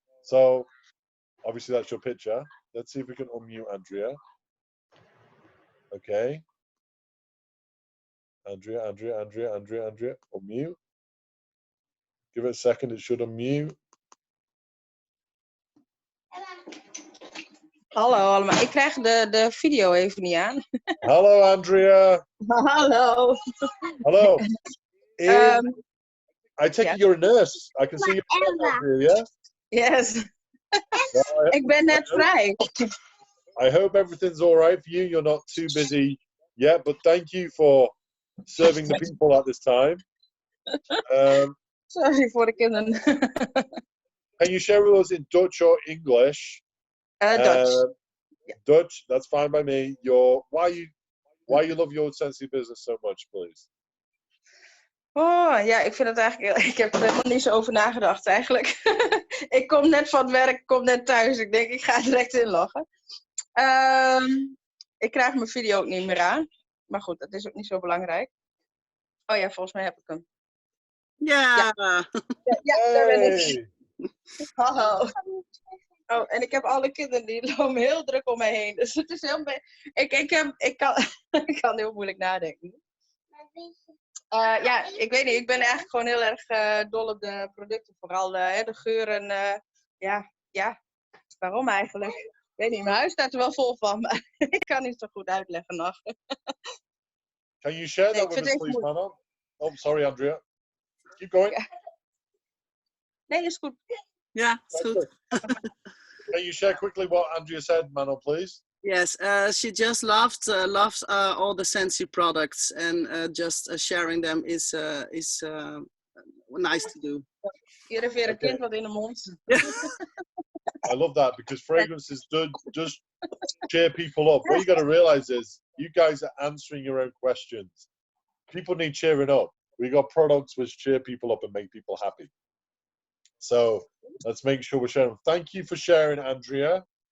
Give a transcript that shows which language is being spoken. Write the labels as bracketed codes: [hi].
[en] So obviously that's your picture. Let's see if we can unmute Andrea. Okay. Andrea, unmute. Give it a second, it should unmute. [nl] Hallo allemaal, ik krijg de video even niet aan. [en] Hello, Andrea. [nl] Hallo. [en] Hello. I take yes. it you're a nurse. I can see you, Andrea, yeah? Yes. Well, [nl] Ik ben net vrij. [en] I hope everything's all right for you. You're not too busy yet, but thank you for serving the people at this time. [nl] Sorry voor de kinderen. [en] Can you share with us in Dutch or English? Dutch. Dutch, that's fine by me. Why you love your Scentsy business so much, please? [nl] Oh, ja, ik vind het eigenlijk... Ik heb er helemaal niet zo over nagedacht eigenlijk. Ik kom net van het werk, kom net thuis. Ik denk, ik ga direct inloggen. Ik krijg mijn video ook niet meer aan. Maar goed, dat is ook niet zo belangrijk. Oh ja, volgens mij heb ik hem. Ja. Ja, daar ben ik. Hallo. Oh, en ik heb alle kinderen die lopen heel druk om mij heen. Dus het is heel... Ik kan heel moeilijk nadenken. Ja, ik weet niet. Ik ben eigenlijk gewoon heel erg dol op de producten. Vooral de geuren. Ja, waarom eigenlijk? Ik weet niet, mijn huis staat er wel vol van. Maar ik kan niet zo goed uitleggen nog. [en] Can you share that with us, please, Manon? Oh, sorry, Andrea. Keep going. [nl] Ja. Nee, is goed. Ja, is goed. [en] Can you share quickly what Andrea said, Manon, please? Yes, she just loves all the Scentsy products, and just sharing them is nice to do. [nl] Hier heeft weer een kind wat in de mond. [en] I love that because fragrances just cheer people up. What you got to realize is you guys are answering your own questions. People need cheering up. We got products which cheer people up and make people happy. So let's make sure we're sharing. Thank you for sharing, Andrea.